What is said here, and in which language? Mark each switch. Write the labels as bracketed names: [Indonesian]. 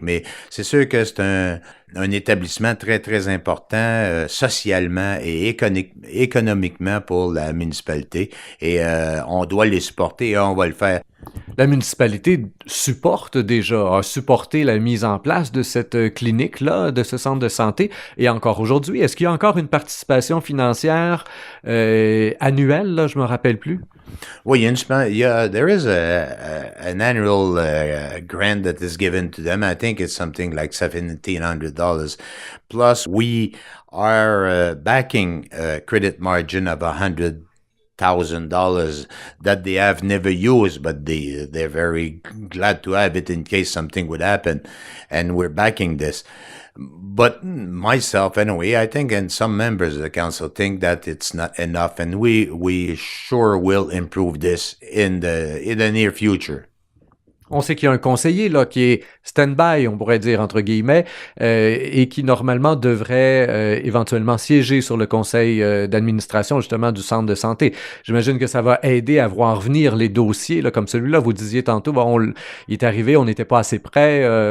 [French] Mais c'est sûr que c'est un établissement très, très important socialement et économiquement pour la municipalité et on doit les supporter et on va le faire. La municipalité a supporté la mise en place de cette clinique-là, de ce centre de santé, et encore aujourd'hui. Est-ce qu'il y a encore une participation financière annuelle, là, je me rappelle plus? [English] Oui, there is an annual grant that is given to them. I think it's something like $1,700. Plus, we are backing a credit margin of $100,000 that they have never used, but they're very glad to have it in case something would happen, and we're backing this. But myself, anyway, I think, and some members of the council think that it's not enough, and we sure will improve this in the near future. [French] On sait qu'il y a un conseiller là qui est stand-by, on pourrait dire entre guillemets, et qui normalement devrait éventuellement siéger sur le conseil d'administration justement du centre de santé. J'imagine que ça va aider à voir venir les dossiers là, comme celui-là. Vous disiez tantôt, il est arrivé, on n'était pas assez près.